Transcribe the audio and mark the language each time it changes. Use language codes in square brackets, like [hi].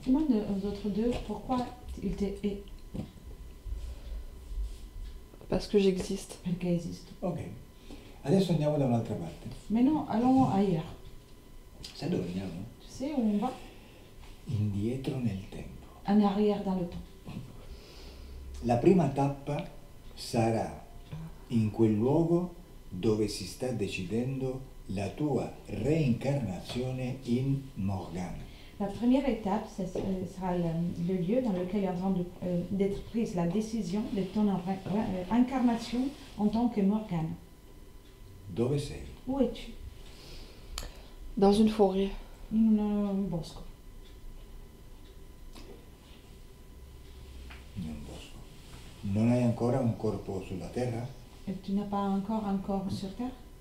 [fr] Demande aux autres 2 pourquoi il te hait. Parce que j'existe. [it] Perché esisto. Ok, adesso andiamo da un'altra parte. [fr] Maintenant, allons ailleurs. [it] Sai dove andiamo? [fr] Tu sais où on va? [it] Indietro nel tempo. [fr] En arrière dans le temps. [it] La prima tappa sarà in quel luogo dove si sta decidendo la tua reincarnazione in Morgane. [fr] La première étape, sera le lieu dans lequel est en train d'être prise la décision de ton incarnation en tant que Morgane. [it] Dove sei? [fr] Où es-tu? Dans une forêt. [it] In un bosco. In un bosco. Non hai ancora un corpo sulla terra? [fr] Et tu n'as pas encore un corps sur Terre?